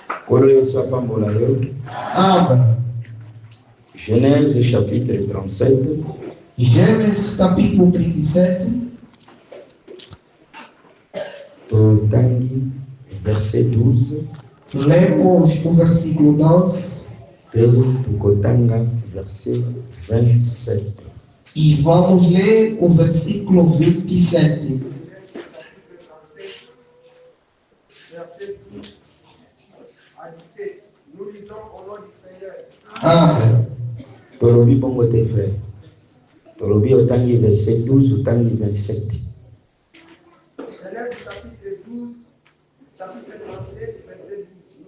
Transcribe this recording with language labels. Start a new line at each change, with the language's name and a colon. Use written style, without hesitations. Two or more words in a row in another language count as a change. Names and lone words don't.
French: Genèse chapitre 37.
Portuguese: Gênesis capítulo 37.
French: Verset 12.
Portuguese: Lemos o versículo 12.
Lingala: Pelo Tukotanga, verset 27.
Portuguese: E vamos ler o versículo 27.
French: Verset 12 à 17. Nous lisons au nom du Seigneur. Amen.
Lingala: Tolobi bongo
French: tes frères.
Lingala: Tolobi otangi verset 12, otangi 27.
French: Genèse chapitre 12, chapitre 37, verset 12.